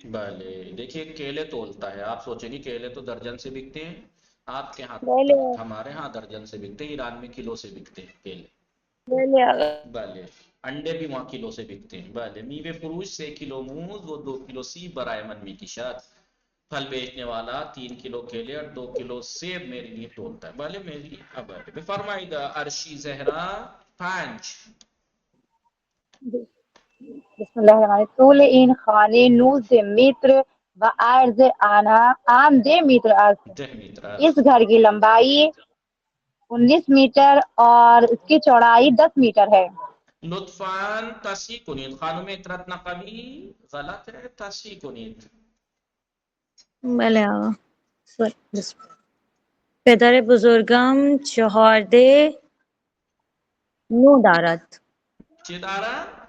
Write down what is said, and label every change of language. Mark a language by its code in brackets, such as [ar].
[ur] بله دیکھیے کیلے تولتا ہے. آپ سوچیں گے کیلے تو درجن سے بکتے ہیں آپ کے ہاں. ہمارے ہاں درجن سے بکتے ہیں، ایران میں کلو سے بکتے ہیں کیلے. بله انڈے بھی وہاں کلو سے بکتے ہیں. [fa] بله میوه فروش 3 کلو موز و 2 کلو سیب برای من میکشد. [ur] پھل بیچنے والا 3 کلو کیلے اور 2 کلو سیب میرے لیے تولتا ہے. بله میری اب بفرمایید ارشی زہرا 5. [ar] بسم الله الرحمن الرحیم. [fa] طول این خانه 19 متر و عرض آن 10 متر است. 10 متر [ur] اس گھر کی لمبائی 19 میٹر اور اس کی چوڑائی 10 میٹر ہے. [fa] لطفاً تصحیح کنید. [ur] خانم اطرت نقوی غلط ہے، [fa] تصحیح کنید. بله آقا. پدر بزرگم 14 نو دارد. چه دارد؟